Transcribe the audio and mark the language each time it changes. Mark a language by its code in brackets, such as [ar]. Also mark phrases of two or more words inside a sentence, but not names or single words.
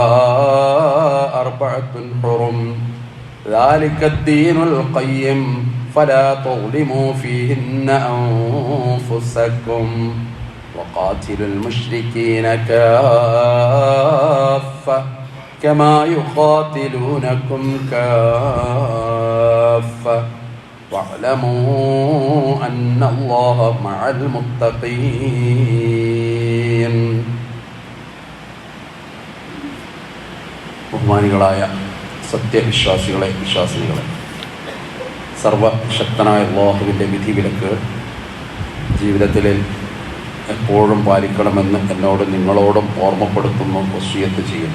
[ar] 4 حرم ذلك الدين القيم فلا تظلموا فيهن أنفسكم وقاتلوا المشركين كافة كما يقاتلونكم كافة واعلموا أن الله مع المتقين. [ml] ബഹുമാനികളായ സത്യവിശ്വാസികളെ വിശ്വാസികളെ, സർവശക്തനായ അല്ലാഹുവിൻ്റെ വിധിവിലക്ക് ജീവിതത്തിൽ എപ്പോഴും പാലിക്കണമെന്ന് എന്നോട് നിങ്ങളോടും ഓർമ്മപ്പെടുത്തുന്നു, വസിയത്ത് ചെയ്യുന്നു.